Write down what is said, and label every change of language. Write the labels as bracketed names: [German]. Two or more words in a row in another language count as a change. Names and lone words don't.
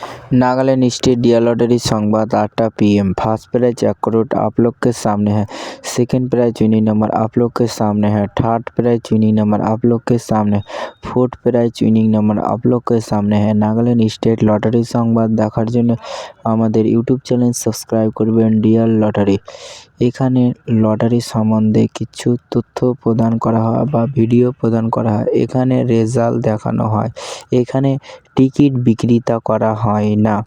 [Hindi] नागालैंड स्टेट डियर लॉटरी संवाद 8 PM। [English] first prize [Hindi] 1 करोड़ आप लोग के सामने है। [English] second prize winning number [Hindi] आप लोग के सामने है। [English] third prize winning number [Hindi] आप लोग के सामने। [English] fourth prize winning number [Hindi] आप लोग के सामने है। नागालैंड स्टेट लॉटरी संवाद [Bangla] দেখার জন্য আমাদের ইউটিউব চ্যানেল সাবস্ক্রাইব করবেন ডিয়ার লটারি। এখানে লটারি সম্বন্ধে কিছু তথ্য প্রদান করা হয় বা ভিডিও প্রদান করা হয়। এখানে রেজাল্ট দেখানো হয়। এখানে টিকিট বিক্রিতা করা হয় না।